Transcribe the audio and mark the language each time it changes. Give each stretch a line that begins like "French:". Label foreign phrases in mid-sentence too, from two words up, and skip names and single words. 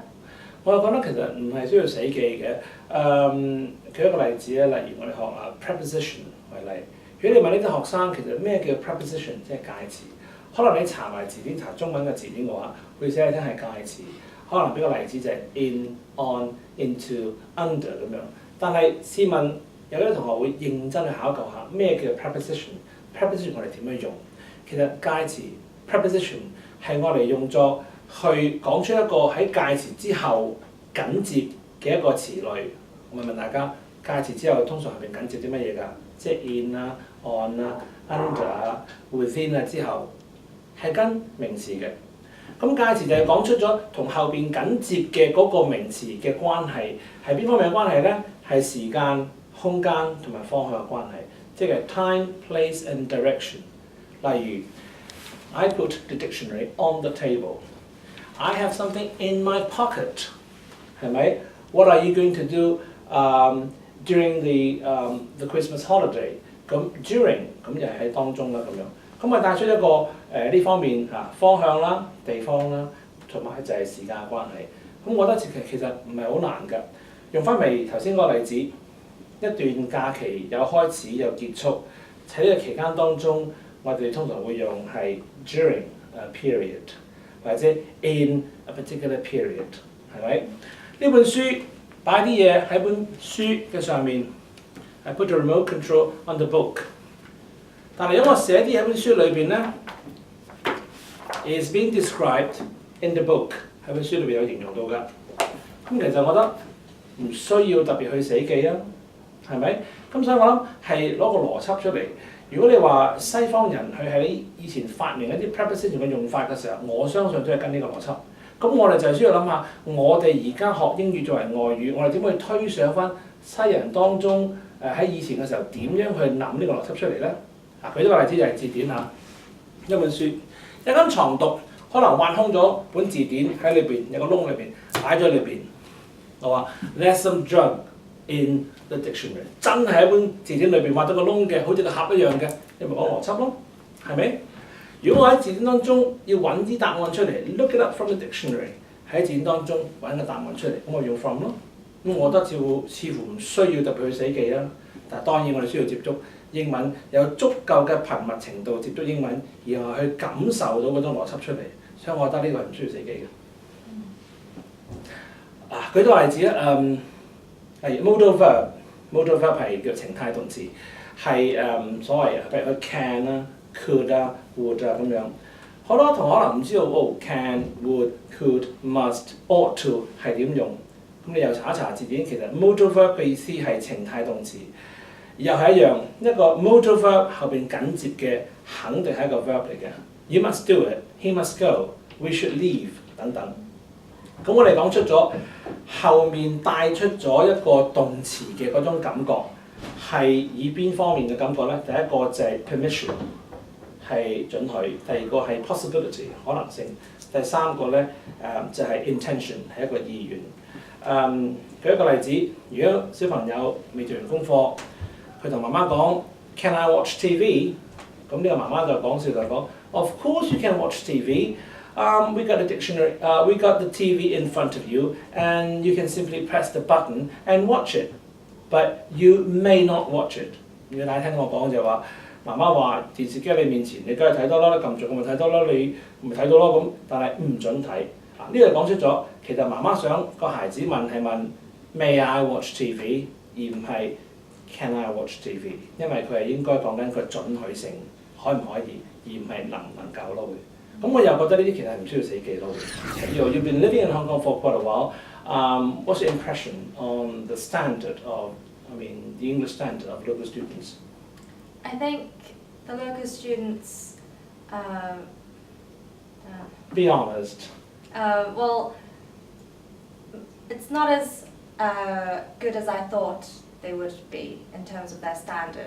Cantonese: 我又覺得其實唔係需要死記嘅。舉一個例子咧，例如我哋學preposition 為例。如果你問呢啲學生其實咩叫 preposition， 即係介詞，可能你查埋字典查中文嘅字典嘅話，會寫你聽係介詞。可能俾個例子就係
English: in、on、into、under
Cantonese: 咁樣。但係試問有啲同學會認真去考究下咩叫 preposition？preposition 我哋點樣用？其實介詞 preposition 係我哋用作去講出一個喺介詞之後緊接嘅一個詞類。我問大家，介詞之後通常係咪緊接啲乜嘢㗎？即係 in 啊、on 啊、under 啊、within 啊之後係跟名詞嘅。咁介詞就係講出咗同後邊緊接嘅嗰個名詞嘅關係，係邊方面嘅關係咧？係時間、空間同埋方向嘅關係，即係
English: time, place and direction。例如 I put the dictionary on the table. I have something in my pocket.
Cantonese: 係咪
English: ？What are you going to do during the Christmas holiday？
Cantonese: 咁 during 咁就係喺當中啦咁樣。咁咪帶出一個呢方面方向啦、地方啦，同埋就係時間嘅關係。咁我覺得其實唔係好難㗎。用翻嚟頭先嗰個例子，一段假期有開始有結束，喺呢個期間當中，我哋通常會用係
English: during a period
Cantonese: 或者
English: in a particular period，
Cantonese: 係咪？呢本書擺啲嘢喺本書嘅上面 ，
English: I put the remote control on the book。
Cantonese: 但係如果我寫啲嘢喺本書裏邊咧 ，
English: is being described in the book，
Cantonese: 喺本書裏邊有形容到㗎。咁其實我覺得唔需要特別去死記啊，係咪？咁所以我諗係攞個邏輯出嚟。如果你話西方人佢喺以前發明一啲 preposition 嘅用法嘅時候，我相信都係跟呢個邏輯。咁我哋就係需要諗下，我哋而家學英語作為外語，我哋點去推想翻西人當中喺以前嘅時候點樣去諗呢個邏輯出嚟咧？舉咗個例子就係字典嚇，一本書，一間床獨可能挖空咗本字典喺裏邊，有個窿裏邊擺咗喺裏邊。我話
English: There's some junk in the dictionary，
Cantonese: 真係喺本字典裏邊挖咗個窿嘅，好似個盒一樣嘅，你咪講邏輯咯，係咪？如果我喺字典當中要揾啲答案出嚟 ，
English: look it up from the dictionary，
Cantonese: 喺字典當中揾個答案出嚟，咁我用 from 咯。咁我覺得似乎唔需要特別去死記啦。但係當然我哋需要接觸英文，有足夠嘅頻密程度接觸英文，然後去感受到嗰種邏輯出嚟。所以我覺得呢個係唔需要死記嘅。舉多個例子啦，例如
English: modal verb
Cantonese: 係叫情態動詞，係所謂譬如佢 can 啦、could 啊、would 啊咁樣。好多同學可能唔知道
English: can、would、could、must、ought to
Cantonese: 係點用。咁你又查一查字典，其實
English: modal verb
Cantonese: 嘅意思係情態動詞，又係一樣一個
English: modal verb
Cantonese: 後邊緊接嘅肯定係一個 verb 嚟嘅。
English: You must do it, he must go, we should leave
Cantonese: 等等。咁我哋講出咗後面帶出咗一個動詞嘅嗰種感覺，係以邊方面嘅感覺咧？第一個就係 permission 係准許，第二個係 possibility 可能性，第三個咧就係 intention 係一個意願。舉一個例子，如果小朋友未做完功課，佢同媽媽講
English: Can I watch TV？
Cantonese: 咁呢個媽媽就講笑就講
English: Of course you can watch TV. We got the dictionary. We got the TV in front of you, and you can simply press the button and watch it. But you may not watch it.
Cantonese: 如果大家聽我講就話，媽媽話電視機喺你面前，你梗係睇多啦，撳著我咪睇多啦，你咪睇到咯咁，但係唔準睇。呢度講出咗，其實媽媽想個孩子問係問
English: May I watch TV，
Cantonese: 而唔係
English: Can I watch TV，
Cantonese: 因為佢係應該講緊個準許性，可唔可以，而唔係能唔能夠咯會。咁我又覺得呢啲其實係唔需要死記咯。
English: You've been living in Hong Kong for quite a while. What's your impression on the standard of, the English standard of local students? I think the local students. Be honest. Well, it's not as good as I thought they would be in terms of their standard.